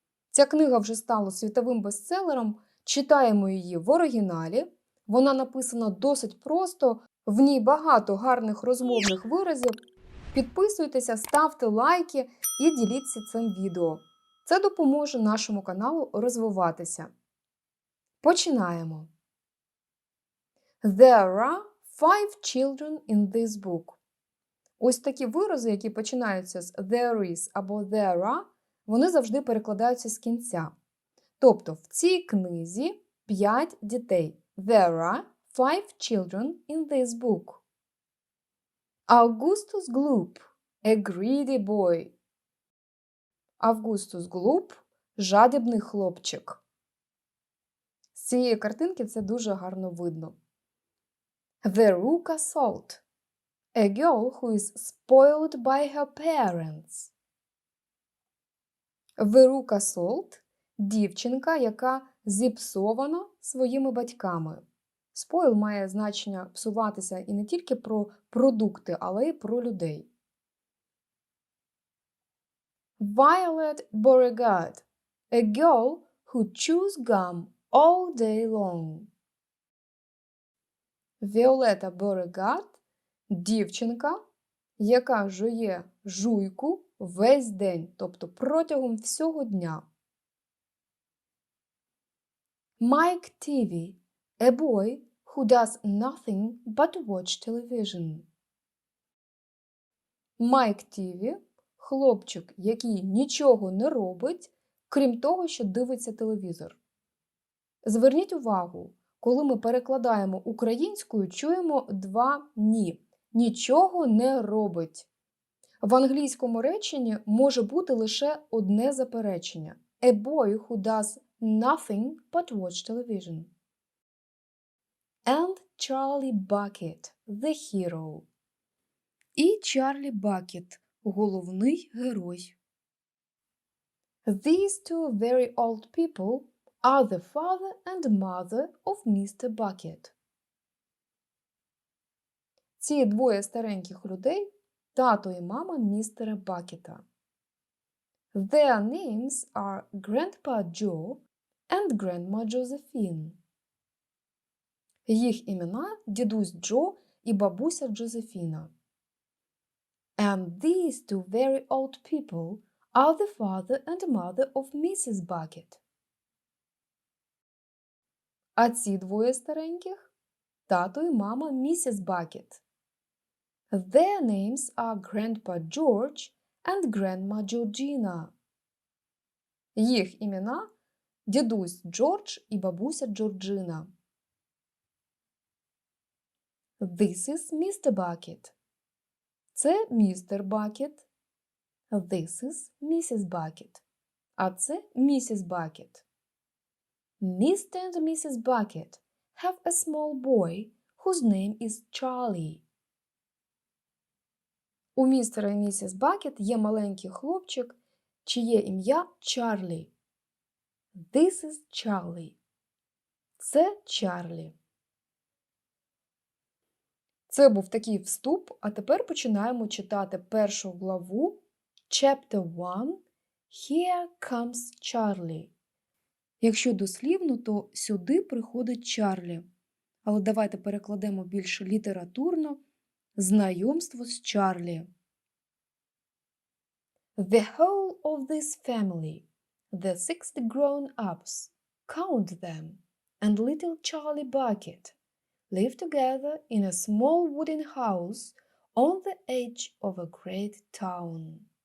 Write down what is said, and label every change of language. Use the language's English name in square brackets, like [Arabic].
[Ukrainian] Ця книга вже стала світовим бестселером, читаємо її в оригіналі. Вона написана досить просто, в ній багато гарних розмовних виразів. Підписуйтеся, ставте лайки і діліться цим відео. Це допоможе нашому каналу розвиватися. Починаємо. [English] There are 5 children in this book. [Ukrainian] Ось такі вирази, які починаються з [English] there is [Ukrainian] або [English] there are, [Ukrainian] вони завжди перекладаються з кінця. Тобто в цій книзі 5 дітей. [English] There are 5 children in this book. Augustus Gloop, a greedy boy. [Ukrainian] Августус Глуп – жадібний хлопчик. З цієї картинки це дуже гарно видно. [English] Veruca Salt, a girl who is spoiled by her parents. [Ukrainian] Veruca Salt – дівчинка, яка зіпсована своїми батьками. Spoil має значення псуватися і не тільки про продукти, але й про людей. [English] Violet Beauregarde, a girl who chews gum all day long. [Ukrainian] Віолета Beauregarde – дівчинка, яка жує жуйку весь день, тобто протягом всього дня. [English] Mike TV, a boy who does nothing but watch television. [Ukrainian] Майк Тіві – хлопчик, який нічого не робить, крім того, що дивиться телевізор. Зверніть увагу, коли ми перекладаємо українською, чуємо два «ні». Нічого не робить. В англійському реченні може бути лише одне заперечення. [English] A boy who does nothing but watch television. And Charlie Bucket, the hero. [Ukrainian] І Чарлі Бакет – головний герой. [English] These two very old people are the father and mother of Mr. Bucket. [Ukrainian] Ці двоє стареньких людей – тато і мама містера Бакета. [English] Their names are Grandpa Joe and Grandma Josephine. [Ukrainian] Їх імена – дідусь Джо і бабуся Джозефіна. [English] And these two very old people are the father and mother of Mrs. Bucket. [Ukrainian] А ці двоє стареньких – тато і мама місіс Бакет. [English] Their names are Grandpa George and Grandma Georgina. [Ukrainian] Їх імена – дідусь Джордж і бабуся Джорджина. [English] This is Mr. Bucket. [Ukrainian] Це містер Бакет. [English] This is Mrs. Bucket. [Ukrainian] А це місіс Бакет. [English] Mr. and Mrs. Bucket have a small boy whose name is Charlie. [Ukrainian] У містера і місіс Бакет є маленький хлопчик, чиє ім'я Чарлі. [English] This is Charlie. [Ukrainian] Це Чарлі. Це був такий вступ, а тепер починаємо читати першу главу [English] Chapter 1 Here comes Charlie. [Ukrainian] Якщо дослівно, то сюди приходить Чарлі. Але давайте перекладемо більш літературно знайомство з Чарлі. [English] The whole of this family, the 60 grown-ups, count them, and little Charlie Bucket, live together in a small wooden house on the edge of a great town.